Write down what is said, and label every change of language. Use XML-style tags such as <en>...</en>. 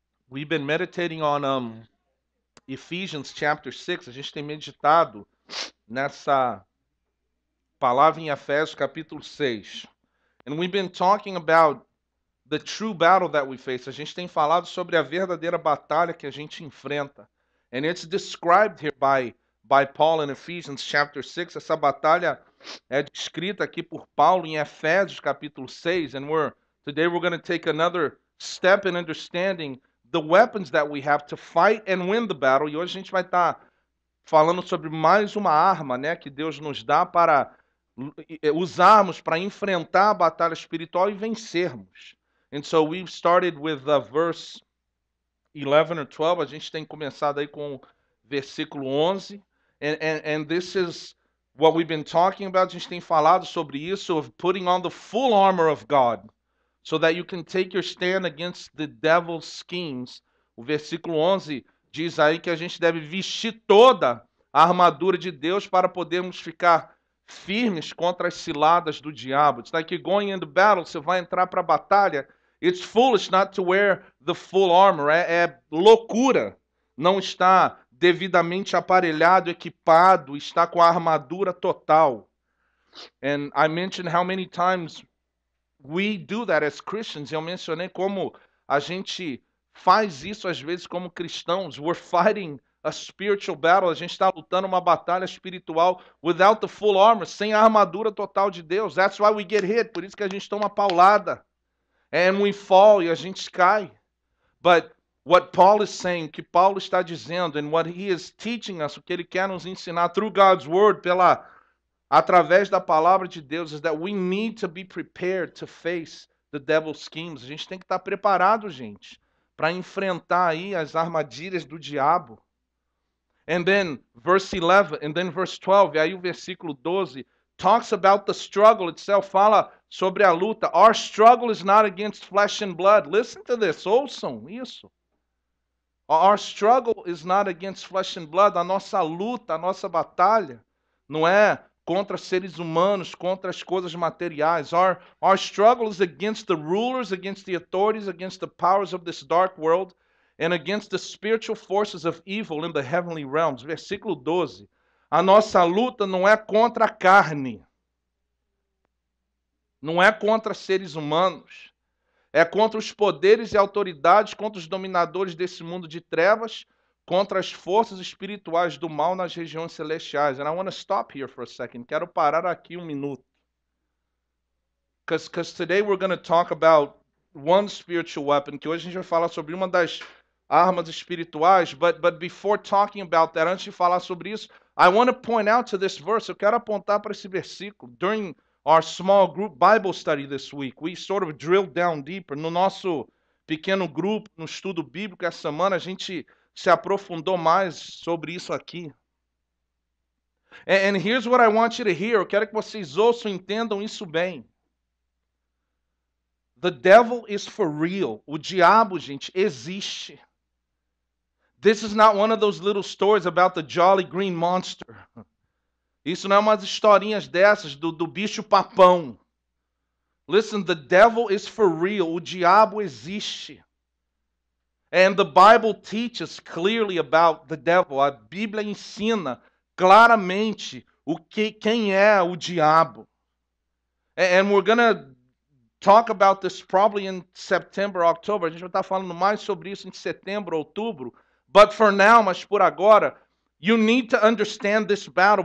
<en>We've been meditating on Ephesians chapter 6.</en> <pt>A gente tem meditado nessa palavra em Efésios capítulo 6.</pt> <en>And we've been talking about the true battle that we face.</en> <pt>A gente tem falado sobre a verdadeira batalha que a gente enfrenta.</pt> <en>And it's described here by Paul in Ephesians chapter 6.</en> <pt>Essa batalha é descrita aqui por Paulo em Efésios capítulo 6.</pt> <en>And today we're going to take another step in understanding the weapons that we have to fight and win the battle.</en> <pt>E hoje a gente vai estar falando sobre mais uma arma, né, que Deus nos dá para usarmos para enfrentar a batalha espiritual e vencermos.</pt> <en>And so we've started with verse 11 or 12.</en> <pt>A gente tem começado aí com o versículo 11.</pt> <en>And this is what we've been talking about.</en> <pt>A gente tem falado sobre isso,</pt> <en>of putting on the full armor of God, so that you can take your stand against the devil's schemes.</en> <pt>O versículo 11 diz aí que a gente deve vestir toda a armadura de Deus para podermos ficar firmes contra as ciladas do diabo.</pt> <en>It's like you're going into battle,</en> <pt>você vai entrar para a batalha.</pt> <en>It's foolish not to wear the full armor.</en> <pt>É loucura não estar devidamente aparelhado, equipado, estar com a armadura total.</pt> <en>And I mentioned how many times we do that as Christians.</en> <pt>Eu mencionei como a gente faz isso às vezes como cristãos.</pt> <en>We're fighting a spiritual battle.</en> <pt>A gente está lutando uma batalha espiritual</pt> <en>without the full armor,</en> <pt>sem a armadura total de Deus.</pt> <en>That's why we get hit.</en> <pt>Por isso que a gente toma paulada.</pt> <en>And we fall,</en> <pt>e a gente cai.</pt> <en>But what Paul is saying,</en> <pt>que Paulo está dizendo,</pt> <en>and what he is teaching us,</en> <pt>o que ele quer nos ensinar</pt> <en>through God's word,</en> <pt>através da palavra de Deus,</pt> <en>is that we need to be prepared to face the devil's schemes.</en> <pt>A gente tem que estar preparado, gente, para enfrentar aí as armadilhas do diabo.</pt> <en>And then verse 11, and then verse 12,</en> <pt>e aí o versículo 12</pt> <en>talks about the struggle itself,</en> <pt>fala sobre a luta.</pt> <en>Our struggle is not against flesh and blood. Listen to this,</en> <pt>ouçam isso.</pt> <en>Our struggle is not against flesh and blood.</en> <pt>A nossa luta, a nossa batalha não é contra seres humanos, contra as coisas materiais.</pt> <en>Our struggle is against the rulers, against the authorities, against the powers of this dark world, and against the spiritual forces of evil in the heavenly realms.</en> <pt>Versículo 12. A nossa luta não é contra a carne. Não é contra seres humanos. É contra os poderes e autoridades, contra os dominadores desse mundo de trevas, contra as forças espirituais do mal nas regiões celestiais.</pt> <en>And I want to stop here for a second.</en> <pt>Quero parar aqui um minuto.</pt> <en>Because today we're going to talk about one spiritual weapon,</en> <pt>que hoje a gente vai falar sobre uma das armas espirituais,</pt> <en>but before talking about that,</en> <pt>antes de falar sobre isso,</pt> <en>I want to point out to this verse,</en> <pt>eu quero apontar para esse versículo.</pt> <en>During our small group Bible study this week, we sort of drilled down deeper.</en> <pt>No nosso pequeno grupo, no estudo bíblico essa semana, a gente se aprofundou mais sobre isso aqui.</pt> <en>And here's what I want you to hear.</en> <pt>Eu quero que vocês ouçam e entendam isso bem.</pt> <en>The devil is for real.</en> <pt>O diabo, gente, existe.</pt> <en>This is not one of those little stories about the jolly green monster.</en> <pt>Isso não é umas historinhas dessas do bicho papão.</pt> <en>Listen, the devil is for real.</en> <pt>O diabo existe.</pt> <en>And the Bible teaches clearly about the devil.</en> <pt>A Bíblia ensina claramente quem é o diabo.</pt> <en>And we're going to talk about this probably in September, October.</en> <pt>A gente vai estar falando mais sobre isso em setembro, outubro.</pt> <en>But for now,</en> <pt>mas por agora,</pt> <en>you need to understand this battle.</en>